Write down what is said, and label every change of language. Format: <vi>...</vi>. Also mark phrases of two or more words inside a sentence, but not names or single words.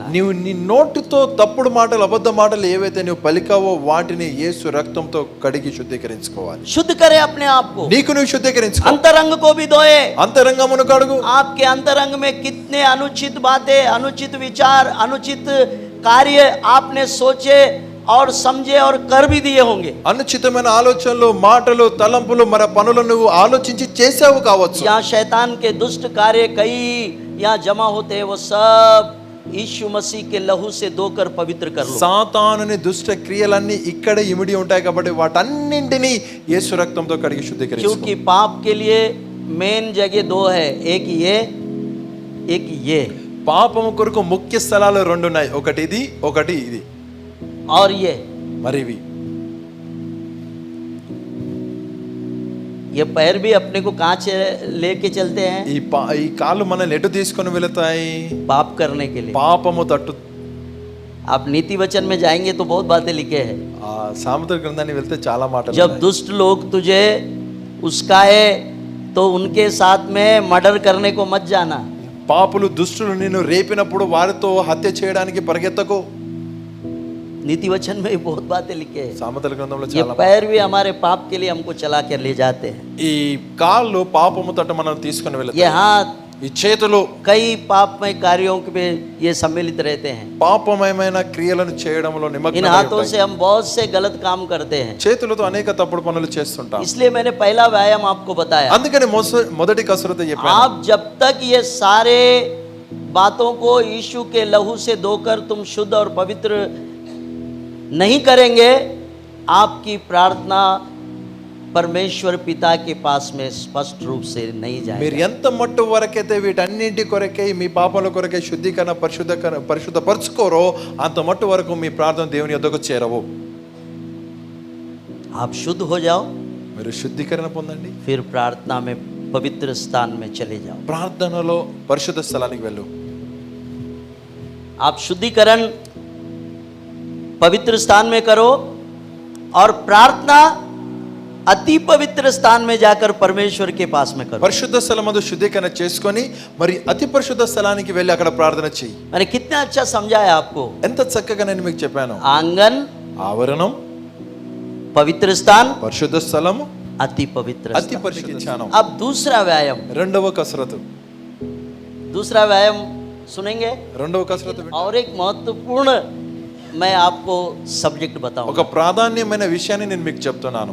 <te>నీవు నీ నోటితో తప్పుడు మాటలు అబద్ధ మాటలు ఏవైతే నువ్వు పలికావో వాటిని యేసు రక్తంతో కడిగి శుద్ధీకరించుకోవాలి.</te> <hi>शुद्ध करे अपने आप को,</hi> <te>నీకు నువ్వు శుద్ధీకరించుకో.</te> <hi>अंतरंग को भी धोए।</hi> <te>అంతరంగమును కడుగు.</te> <hi>आपके अंतरंग में कितने अनुचित बातें, अनुचित विचार, अनुचित कार्य आपने सोचे और समझे और कर भी दिए होंगे।</hi> <te>అనుచితమైన ఆలోచనలు, మాటలు, తలంపులు, మరి పనులు నువ్వు ఆలోచించి చేసావు కావచ్చు.</te> <hi>यहाँ शैतान के दुष्ट कार्य कई यहाँ जमा होते हैं, वो सब यीशु मसीह के लहू से धोकर पवित्र कर लो।</hi> <te>సాతానుని దుష్ట క్రియలన్నీ ఇక్కడే ఇమిడి ఉంటాయి కాబట్టి వాటన్నింటినీ యేసు రక్తంతో కడిగి శుద్ధీకరించుకో.</te> <hi>क्योंकि पाप के लिए मेन जगह दो है, एक ये, एक ये।</hi> <te>పాపము కొరకు ముఖ్య స్థలాలు రెండు ఉన్నాయి, ఒకటి ఇది, ఒకటి ఇది.</te> <hi>और ये</hi> <te>మరివి</te> <hi>ये पैर भी अपने को कहाँ लेके चलते हैं?</hi> <te>ఈ కాళ్ళు మనల్ని ఎటు తీసుకొని వెళతాయి?</te> <hi>पाप करने के लिए।</hi> <te>పాపము తట్టు.</te> <hi>आप नीति वचन में जाएंगे तो बहुत बातें लिखे हैं।</hi> <te>ఆ సామెతల గ్రంథాన్ని వెళ్తే చాలా మాటలు</te> <hi>जब</hi> <te>ఉన్నాయి.</te> <hi>दुष्ट लोग तुझे उसकाए तो उनके साथ में मर्डर करने को मत जाना।</hi> <te>పాపులు దుష్టులు నిన్ను రేపినప్పుడు వారితో హత్య చేయడానికి పరిగెత్తకు.</te> <hi>नीति वचन में भी बहुत बातें लिखे हैं।</hi> <te>సామెతల గ్రంథంలో</te> <hi>ये</hi> <te>చాలా</te> <hi>पैर भी हमारे पाप के लिए हमको चला कर ले जाते हैं।</hi> <te>ఈ కాళ్ళు పాపము తట్టు మనం తీసుకొని</te> <hi>ये</hi> <te>వెళతాయి.</te> <hi>हाथ</hi> <te>ఈ చేతులు</te> <hi>कई पापमय कार्यों पे ये सम्मिलित रहते हैं।</hi> <te>పాపమయమైన క్రియలను చేయడంలో</te> <hi>इन</hi> <te>నిమగ్నమై</te> <hi>हाथों</hi> <te>ఉంటాయి.</te> <hi>से हम बहुत से गलत काम करते हैं।</hi> <te>చేతులతో అనేక తప్పుడు పనులు చేస్తుంటాం.</te> <hi>इसलिए मैंने पहला व्यायाम आपको बताया।</hi> <te>అందుకని మొదటి కసరత్తు చెప్పాను.</te> <hi>आप जब तक ये सारे बातों को यीशु के लहू से धोकर तुम शुद्ध और पवित्र नहीं करेंगे, आपकी प्रार्थना परमेश्वर पिता के पास में स्पष्ट रूप से नहीं</hi> <te>మీరు</te> <hi>जाएगी।</hi> <te>ఎంత మట్టు వరకైతే వీటన్నింటి కొరకై మీ పాపముల కొరకై శుద్ధీకరణ పరిశుద్ధపరచుకోరో అంత మట్టు వరకు మీ ప్రార్థన దేవుని యొద్దకు చేరవు.</te> <hi>आप शुद्ध हो जाओ,</hi> <te>మీరు శుద్ధీకరణ పొందండి.</te> <hi>फिर प्रार्थना में पवित्र स्थान में चले जाओ।</hi> <te>ప్రార్థనలో పరిశుద్ధ స్థలానికి వెళ్ళు.</te> <hi>आप शुद्धिकरण पवित्र स्थान में करो और प्रार्थना अति पवित्र स्थान में जाकर परमेश्वर के पास में करो।</hi> <te>పరిశుద్ధ స్థలమందు శుద్ధీకరణ చేసుకొని మరి అతి పరిశుద్ధ స్థలానికి వెళ్ళి అక్కడ ప్రార్థన చెయ్యి.</te> <hi>मैंने कितना अच्छा समझाया आपको।</hi> <te>ఎంత చక్కగా నేను మీకు చెప్పాను.</te> <hi>आंगन,</hi> <te>ఆవరణం,</te> <hi>पवित्र स्थान,</hi> <te>పరిశుద్ధ స్థలము,</te> <hi>अति पवित्र</hi> <te>అతి</te> <hi>स्थान।</hi> <te>పరిశుద్ధ స్థానం.</te> <hi>अब दूसरा व्यायाम,</hi> <te>రెండవ కసరత్తు</te> <hi>सुनेंगे।</hi> <te>రెండవ కసరత్తు</te> <hi>और एक महत्वपूर्ण मैं आपको सब्जेक्ट</hi> <te>ఒక</te> <hi>बताऊंगा।</hi> <te>ప్రాధాన్యమైన విషయాన్ని నేను మీకు చెప్తున్నాను.</te>